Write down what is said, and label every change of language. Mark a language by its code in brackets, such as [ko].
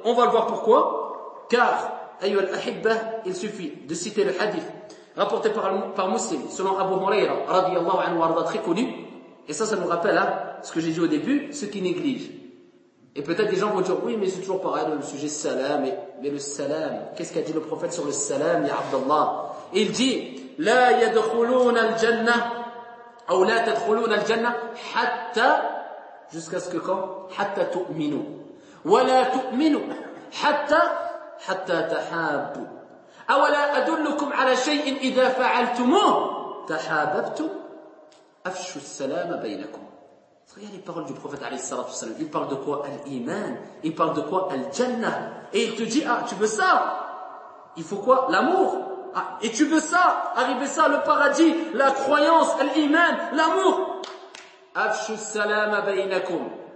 [fr] On va le voir pourquoi. Car, [ar] ayyuhal ahibba, [fr] il suffit de citer le hadith rapporté par Muslim, selon Abu Huraira, [ar] radiyallahu anhu arda, [fr] très connu. Et ça nous rappelle, hein, ce que j'ai dit au début, ceux qui négligent. Et peut-être des gens vont dire, oui, mais c'est toujours pareil, le sujet salam, mais le salam, qu'est-ce qu'a dit le prophète sur le salam, ya Abdallah? Il dit, [ar] لا يدخلون الجنة أو لا تدخلون الجنة حتى [fr] jusqu'à ce que quand [ar] حتى تؤمنوا ولا تؤمنوا حتى تحابوا أو لا أدلكم على شيء إذا فعلتموه تحاببتم أفشوا السلام بينكم. [fr] Regarde les paroles du prophète [ar] عليه الصلاة والسلام. [fr] Il parle de quoi? الإيمان. Il parle de quoi? الجنة. Et il te dit, ah, tu veux ça? Il faut quoi? L'amour. Et tu veux ça, arriver ça, le paradis, la croyance, l'iman, l'amour. [ar] Afshu salam baynakum.